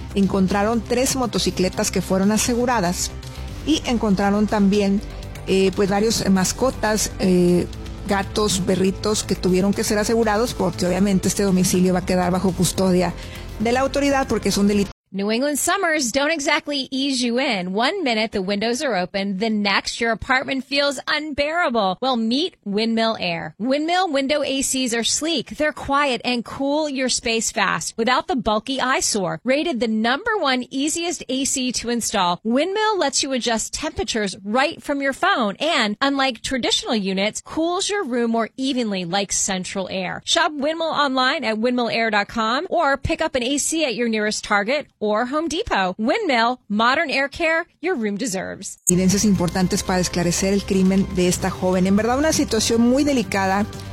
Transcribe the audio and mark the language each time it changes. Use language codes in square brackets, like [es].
[es] Encontraron tres motocicletas que fueron aseguradas y encontraron también pues varios mascotas, gatos, perritos, que tuvieron que ser asegurados, porque obviamente este domicilio va a quedar bajo custodia de la autoridad porque es un delito. [en] New England summers don't exactly ease you in. One minute the windows are open, the next your apartment feels unbearable. Well, meet Windmill Air. Windmill window ACs are sleek, they're quiet, and cool your space fast without the bulky eyesore. Rated the number one easiest AC to install, Windmill lets you adjust temperatures right from your phone, and unlike traditional units, cools your room more evenly like central air. Shop Windmill online at windmillair.com or pick up an AC at your nearest Target or Home Depot. Windmill, modern air care your room deserves. [es] Evidencias importantes para esclarecer el crimen de esta joven. En verdad, una situación muy delicada.